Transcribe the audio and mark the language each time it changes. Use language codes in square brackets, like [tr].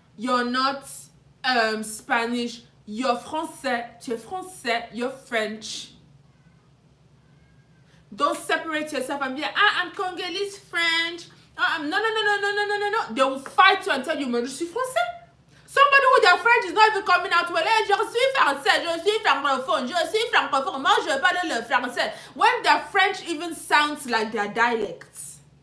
[en] You're not Spanish. You're Français. [fr] Tu es Français. [en] You're French. Don't separate yourself and be like, I'm Congolese, French. No. They will fight you and tell you, [fr] mais je suis Français. [en] Somebody with their French is not even coming out well. [fr] Hey, je suis français, je suis francophone, moi je parle le français. [en] When their French even sounds like their dialects.